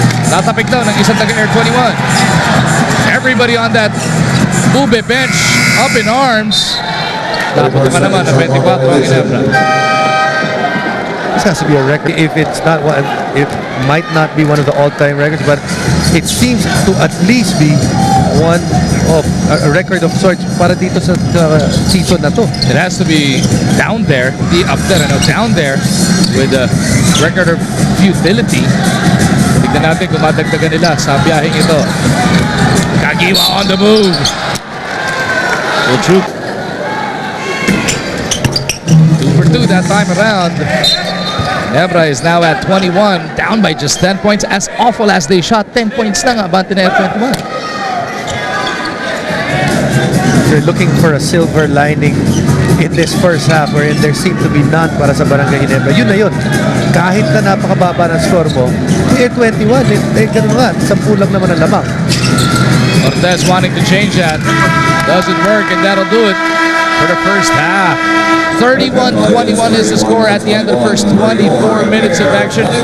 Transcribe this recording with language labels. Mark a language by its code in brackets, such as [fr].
[tl] Tatapik daw ng isang taga Air21. [en] Everybody on that Ube bench up in arms. [tl] Dapat naman na 24 ang Ginebra. [en] This has to be a record. If it's not one, it might not be one of the all-time records, but it seems to at least be one of a record of sorts [tl] para dito sa season na to. [en] It has to be down there, the up there, no, down there with a record of futility. [tl] Tignan natin kung madagdagan nila sa biyaheng ito. Kagiwa [en] on the move. Full troop. 2 for 2 that time around. Ginebra is now at 21, down by just 10 points. As awful as they shot, 10 points [tl] na nga abante na [en] F21. You're looking for a silver lining in this first half wherein there seemed to be none [tl] para sa Barangay Ginebra. Yun na yun. Kahit na napakababa ng score mo, Air21, ganun nga, 10 lang naman ang lamang. [en] Cortez wanting to change that. Doesn't work, and that'll do it for the first half. 31-21 is the score at the end of the first 24 minutes of action.